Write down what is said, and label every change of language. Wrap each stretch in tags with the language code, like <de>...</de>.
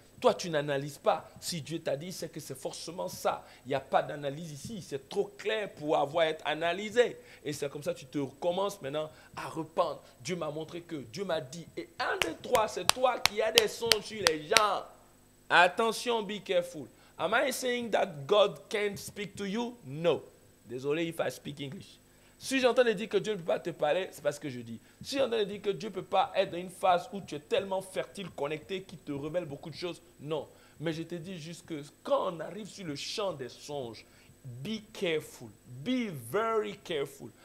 <fr>Toi, tu n'analyses pas. Si Dieu t'a dit, c'est que c'est forcément ça. Il n'y a pas d'analyse ici. C'est trop clair pour avoir été analysé. Et c'est comme ça que tu te recommences maintenant à rependre. Dieu m'a montré que, Dieu m'a dit. Et un des trois, c'est toi qui as des songes sur les gens.</fr> <en>Attention, be careful. Am I saying that God can't speak to you? No.</en> <fr>Désolé</fr> <en>if I speak English.</en> <fr>Si j'entends dire que Dieu ne peut pas te parler, c'est parce que je dis. Si j'entends dire que Dieu ne peut pas être dans une phase où tu es tellement fertile, connecté, qui te révèle beaucoup de choses, non. Mais je te dis juste que quand on arrive sur le champ des songes,</fr> <en>be careful, be very careful.</en>